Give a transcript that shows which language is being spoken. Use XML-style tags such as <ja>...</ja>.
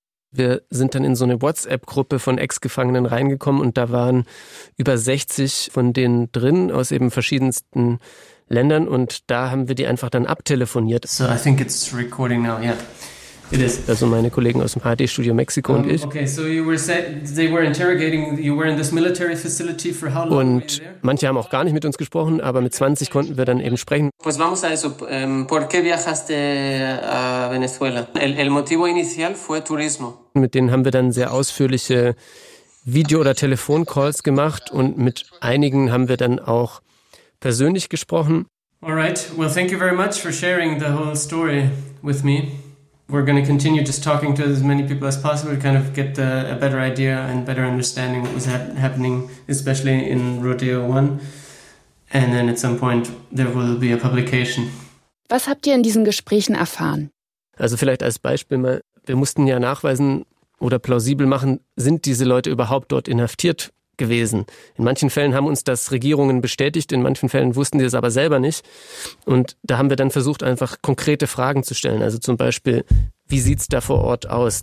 <de>Wir sind dann in so eine WhatsApp-Gruppe von Ex-Gefangenen reingekommen und da waren über 60 von denen drin aus eben verschiedensten Ländern, und da haben wir die einfach dann abtelefoniert.</de> <en>So, I think it's recording now, yeah. It is.</en> <de>Also meine Kollegen aus dem HD-Studio Mexiko und ich.</de> <en>Okay, so you were said, they were interrogating, you were in this military facility for how long?</en> <de>Und manche haben auch gar nicht mit uns gesprochen, aber mit 20 konnten wir dann eben sprechen.</de> <es>Pues vamos a eso, ¿por qué viajaste a Venezuela? El motivo inicial fue turismo.</es> <de>Mit denen haben wir dann sehr ausführliche Video- oder Telefoncalls gemacht und mit einigen haben wir dann auch persönlich gesprochen.</de> <en>All right, well thank you very much for sharing the whole story with me. We're going to continue just talking to as many people as possible to kind of get a better idea and better understanding what was happening, especially in Rodeo 1. And then at some point there will be a publication.</en> <de>Was habt ihr in diesen Gesprächen erfahren? Also vielleicht als Beispiel mal, wir mussten ja nachweisen oder plausibel machen, sind diese Leute überhaupt dort inhaftiert gewesen? In manchen Fällen haben uns das Regierungen bestätigt, in manchen Fällen wussten die es aber selber nicht. Und da haben wir dann versucht, einfach konkrete Fragen zu stellen. Also zum Beispiel, wie sieht's da vor Ort aus?</de>